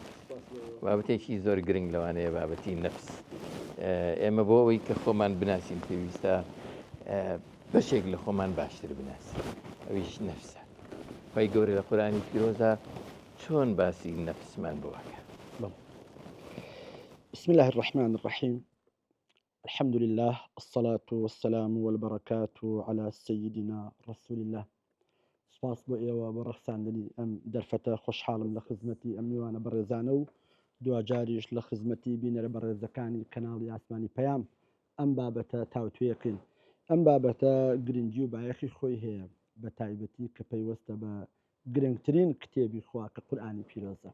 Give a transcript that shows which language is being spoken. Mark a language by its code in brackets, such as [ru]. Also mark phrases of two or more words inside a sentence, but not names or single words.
[ckb] بابەتێکی زۆر گرنگ لەوانەیە بابەتی نەفس ئێمە بۆ ئەوەی کە خۆمان بناسیین پێویستە بەشێک لە خۆمان باشتر بناسیین ئەویش نەفسە. خی گەورە لە قورئانی پیرۆزە چۆن باسی نەفسمان بۆکە؟ [ar] بسم الله الرحمن الرحيم. الحمد لله الصلاة والسلام والبركات على سيدنا رسول الله. [ckb] سپاس بۆ ئێوە بە ڕەخساندنی ئەم دەرفەتە خۆشحاڵم لە خزمەتی ئەم میوانە بەڕێزانە و دوجاریش لە خزمەتی بینەرە بەڕێزەکانی کەناڵی ئاسمانی پەیام ئەم بابەتە تاوتوێکن. ئەم بابەتە گرنگی و بایەخی خۆی هەیە بە تایبەتی کە پەیوەستە بە گرنگترین کتێبی خوا کە قورئانی پیرۆزە.